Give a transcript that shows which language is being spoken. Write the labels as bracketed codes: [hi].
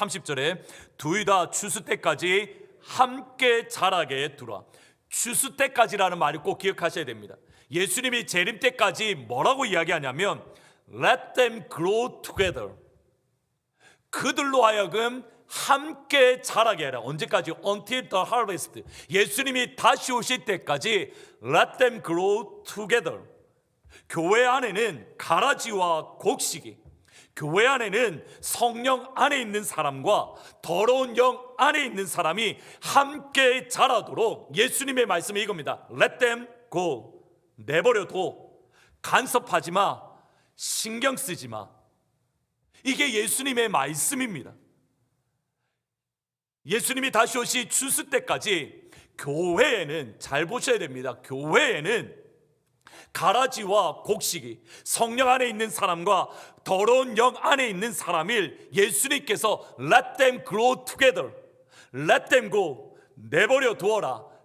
[ko] 30절에 둘 다 추수 때까지 함께 자라게 두라. 추수 때까지라는 말을 꼭 기억하셔야 됩니다. 예수님이 재림 때까지 뭐라고 이야기하냐면 [en] Let them grow together, [ko] 그들로 하여금 함께 자라게 하라. 언제까지? [en] Until the harvest, [ko] 예수님이 다시 오실 때까지 [en] Let them grow together. [ko] 교회 안에는 가라지와 곡식이, 교회 안에는 성령 안에 있는 사람과 더러운 영 안에 있는 사람이 함께 자라도록 예수님의 말씀이 이겁니다. [en] Let them go, [ko] 내버려둬. 간섭하지 마, 신경 쓰지 마. 이게 예수님의 말씀입니다. 예수님이 다시 오실 추수 때까지 교회에는, 잘 보셔야 됩니다, 교회에는 가라지와 곡식이, 성령 안에 있는 사람과 더러운 영 안에 있는 사람을 예수님께서 [en] Let them grow together, Let them go, [ko] 내버려 두어라.